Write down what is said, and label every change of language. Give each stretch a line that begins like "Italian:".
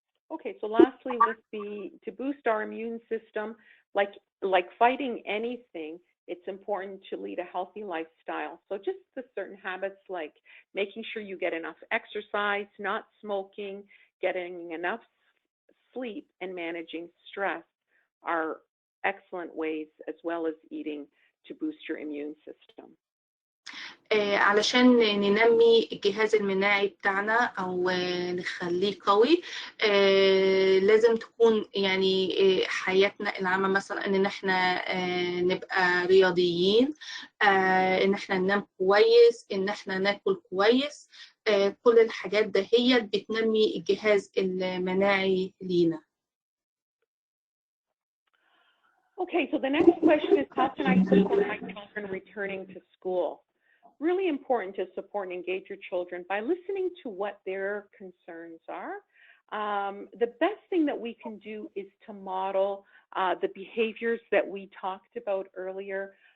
English: Okay, so lastly, to boost our immune system, like fighting anything, it's important to lead a healthy lifestyle. So just the certain habits like making sure you get enough exercise, not smoking, getting enough sleep, and managing stress are excellent ways, as well as eating, to boost your immune system.
Arabic: علشان ننمي الجهاز المناعي بتاعنا أو نخليه قوي، لازم تكون يعني حياتنا العامة مثلا إن احنا نبقى رياضيين، إن احنا ننام كويس، إن احنا ناكل كويس، كل الحاجات ده هي بتنمي الجهاز المناعي لينا.
English: Okay, so the next question is, how can I support my children returning to school? Really important to support and engage your children by listening to what their concerns are. The best thing that we can do is to model the behaviors that we talked about earlier.